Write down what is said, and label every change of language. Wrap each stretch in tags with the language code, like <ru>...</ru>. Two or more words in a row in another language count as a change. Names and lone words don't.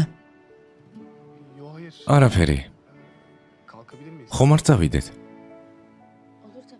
<tr>Yo hayır.</tr> <ka>არაფერი.</ka> <tr>Kalkabilir miyiz?</tr> <ka>ხომ არ წავიდეთ?</ka> <tr>Olur tabii.</tr>